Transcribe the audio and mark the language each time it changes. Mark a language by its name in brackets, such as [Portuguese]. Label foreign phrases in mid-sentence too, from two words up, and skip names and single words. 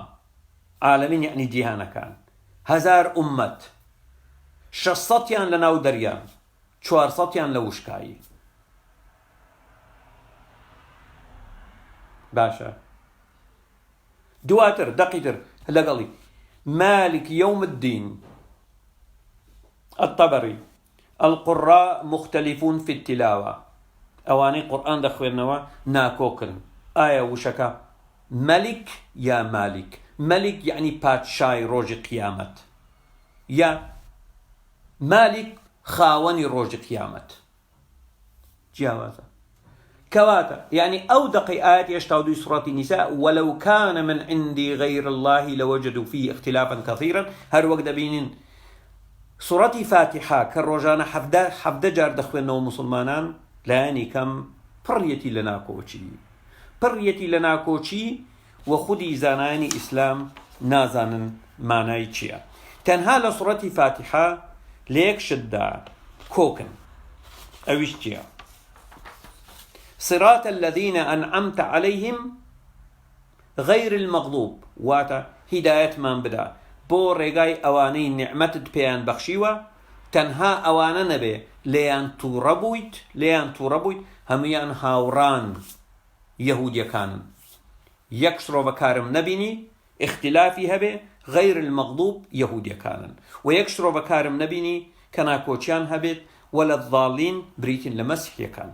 [Central Kurdish] عالمین یعنی جیهانەکان، 1000 ئومەت، 600یان لە ناو دەریان، 400یان لە وشکایی. باشە دواتر دەقیتر لەگەڵی [Arabic] مالك يوم الدين الطبري القراء مختلفون في التلاوة. [Central Kurdish] ئەوانەی قورئان دەخوێنەوە ناکۆکن. ئایا وشەکە مەلیک یا مالیک؟ مەلیک یعنی پادشای ڕۆژی قیامەت، یا مالیک خاوەنی ڕۆژی قیامەت. جیاوازە کەواتە یعنی ئەو دقی ئاەتی 82 سوڕەتی نیساء [Arabic] ولو كان من عندي غير الله لوجدوا فيه اختلافا كثيرا. [Central Kurdish] هەر وەک دەبینین سوڕەتی فاتحە کە ڕۆژانە 17 جار دەخوێنەوە مسلمانان، لایەنی کەم پڕیەتی لە ناکۆچی، پڕیەتی لە ناکۆچی و خودی زانایانی ئیسلام نازانن مانای چییە. تەنها لە سوڕەتی فاتحە لە یەک شتدا کۆکن، ئەویش چییە؟ [Arabic] صراط الذين أنعمت عليهم غير المغضوب. [Central Kurdish] واتە هیدایەتمان بدا بۆ ڕێگای ئەوانەی نیعمەتت پێیان بەخشیوە، تەنها ئەوانە نەبێ لێیان تووڕە بوویت هەمویان هاوڕان یەهودیەکانن. یەک شرۆڤە کارم نەبینی اختلافی هەبێ [Arabic] غەیر المەغضوب [Central Kurdish] یەهودیەکانن، و یەک شرۆڤە کارم نەبینی کە ناکۆچیان هەبێت وەلە الضالین بریتین لە مەسیحیەکان.